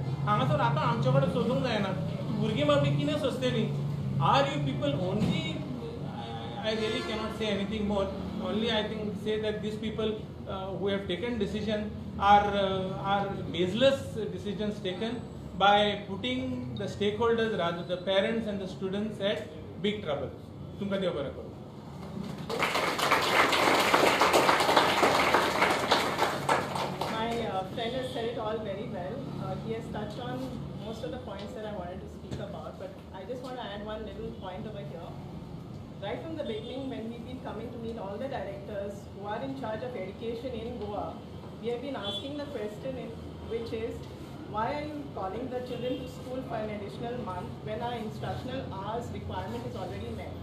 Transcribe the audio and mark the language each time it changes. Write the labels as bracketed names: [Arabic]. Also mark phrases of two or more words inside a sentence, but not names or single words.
[Konkani] हांगासर आतां आमचे कडेन सोदूंक जायना. भुरगीं बाबी कितें सोंसतलीं? [English] Are you people only? I really cannot say anything more. Only I think say that these people who have taken decision are baseless decisions taken by putting the stakeholders, rather the parents and the students, at big trouble. [Konkani] तुमकां देव बरें करूं. [English] My friend has said it all very well. He has touched on most of the points that I wanted to speak about, but I just want to add one little point over here. Right from the beginning, when we've been coming to meet all the directors who are in charge of education in Goa, we have been asking the question which is, why are you calling the children to school for an additional month when our instructional hours requirement is already met?